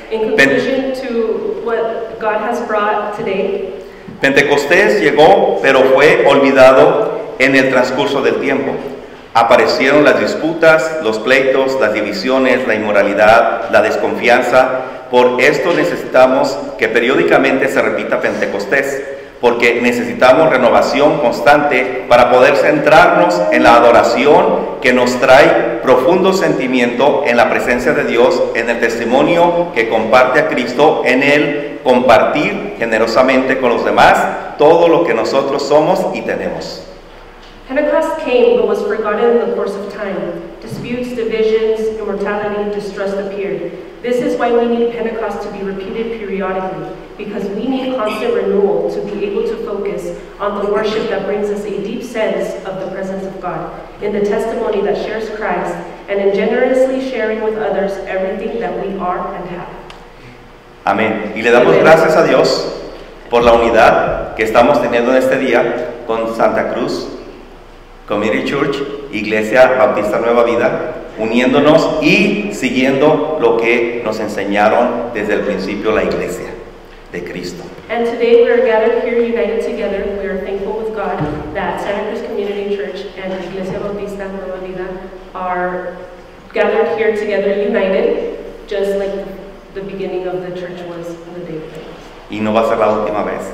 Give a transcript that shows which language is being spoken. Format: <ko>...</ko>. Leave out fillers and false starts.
<en>In conclusion to what God has brought today,</en> <es>Pentecostés llegó, pero fue olvidado en el transcurso del tiempo. Aparecieron las disputas, los pleitos, las divisiones, la inmoralidad, la desconfianza. Por esto necesitamos que periódicamente se repita Pentecostés, porque necesitamos renovación constante para poder centrarnos en la adoración que nos trae profundo sentimiento en la presencia de Dios, en el testimonio que comparte a Cristo, en el compartir generosamente con los demás todo lo que nosotros somos y tenemos.</es> <en>Pentecost came but was forgotten in the course of time. Disputes, divisions, immortality, distrust appeared. This is why we need Pentecost to be repeated periodically, because we need constant renewal to be able to focus on the worship that brings us a deep sense of the presence of God, in the testimony that shares Christ, and in generously sharing with others everything that we are and have.</en> <es>Amén. Y le damos gracias a Dios por la unidad que estamos teniendo en este día con Santa Cruz Community Church, Iglesia Bautista Nueva Vida, uniéndonos y siguiendo lo que nos enseñaron desde el principio la Iglesia de Cristo.</es> <en>And today we are gathered here united together. We are thankful with God that Santa Cruz Community Church and Iglesia Bautista Nueva Vida are gathered here together united, just like the beginning of the church was in the day of Pentecost.</en> <es>Y no va a ser la última vez.</es>